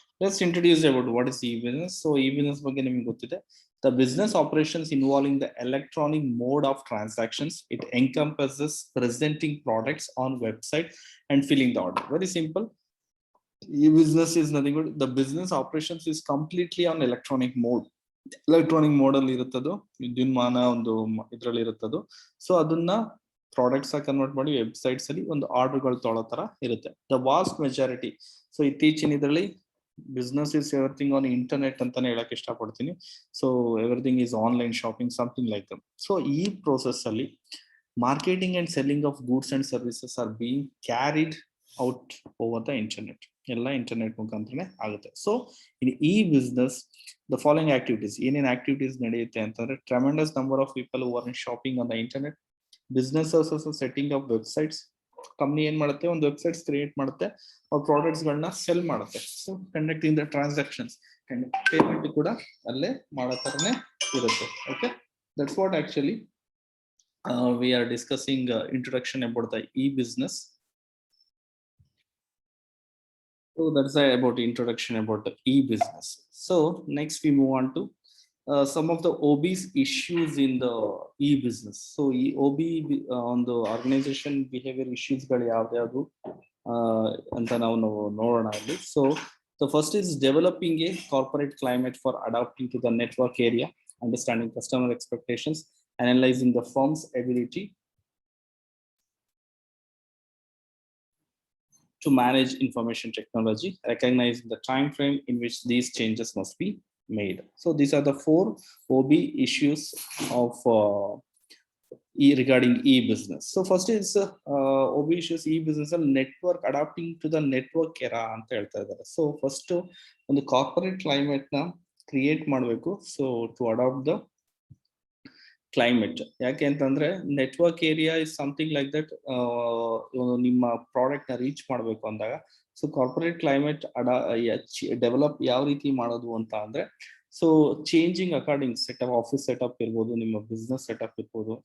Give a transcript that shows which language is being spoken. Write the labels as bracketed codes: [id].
[en] Let's introduce about what is e-business. So e-business [kn] ಬಗ್ಗೆ ನಿಮಗೆ ಗೊತ್ತಿದೆ, [en] the business operations involving the electronic mode of transactions. It encompasses presenting products on website and filling the order. Very simple. E-business is nothing but the business operations is completely on electronic mode. [kn] Electronic mode ಅಲ್ಲಿ ಇರುತ್ತದು, ವಿದ್ಯುನ್ಮಾನ ಒಂದು ಇದ್ರಲ್ಲಿ ಇರುತ್ತದು. So ಅದನ್ನ products ಆಗಿ convert ಮಾಡಿ websites ಅಲ್ಲಿ ಒಂದು ಆರ್ಡರ್ಗಳು ತೊಗೊಳ್ಳೋ ತರ ಇರುತ್ತೆ. [en] The vast majority. So ಇತ್ತೀಚಿನ ಇದರಲ್ಲಿ business is everything on internet [kn] ಅಂತಾನೆ ಹೇಳಕ್ ಇಷ್ಟಪಡ್ತೀನಿ. [en] So everything is online shopping, something like that. So ಈ process ಅಲ್ಲಿ marketing and selling of goods and services are being carried out over the internet. [kn] ಎಲ್ಲ internet ಮುಖಾಂತರನೇ ಆಗುತ್ತೆ. [en] so in ಈ business the following activities, [kn] ಏನೇನ್ activities ನಡೆಯುತ್ತೆ ಅಂತಂದ್ರೆ, [en] Tremendous number of people who are shopping on the internet. Business setting of websites. [kn] Company ಏನ್ ಮಾಡುತ್ತೆ, ಒಂದು websites create ಮಾಡುತ್ತೆ, ಅವ್ರ ಪ್ರಾಡಕ್ಟ್ಸ್ ಗಳನ್ನ ಸೆಲ್ ಮಾಡುತ್ತೆ. [en] so conducting the transactions and payment [kn] ಕೂಡ ಅಲ್ಲೇ ಮಾಡೋ ತರನೇ ಇರುತ್ತೆ. [en] Okay, that's what actually we are discussing introduction about the e-business. So that's about introduction about the e-business. So next we move on to some of the OB's issues in the e-business. So OB on the organization behavior issues [kn] ಗಳು ಯಾವ್ದು ಅಂತ ನಾವು ನೋಡೋಣ ಅಲ್ಲಿ. [en] So the first is developing a corporate climate for adapting to the network area, understanding customer expectations, analyzing the firm's ability to manage information technology, recognizing the time frame in which these changes must be made. So these are the 4 OB issues of regarding e-business. So first is OB issues e-business and network, adapting to the network era [kn] ಅಂತ ಹೇಳ್ತಾ ಇದ್ದಾರೆ. So first ಒಂದು corporate climate ನ create ಮಾಡಬೇಕು. [en] So to adopt the climate, [kn] ಯಾಕೆ ಅಂತಂದ್ರೆ [en] Network area is something like that. [kn] ನಿಮ್ಮ product ನ ರೀಚ್ ಮಾಡಬೇಕು ಅಂದಾಗ ಸೊ ಕಾರ್ಪೊರೇಟ್ ಕ್ಲೈಮೇಟ್ ಡೆವಲಪ್ ಯಾವ ರೀತಿ ಮಾಡೋದು ಅಂತ ಅಂದ್ರೆ so changing according setup, office setup ಇರ್ಬೋದು, ನಿಮ್ಮ ಬಿಸ್ನೆಸ್ ಸೆಟಪ್ ಇರ್ಬೋದು.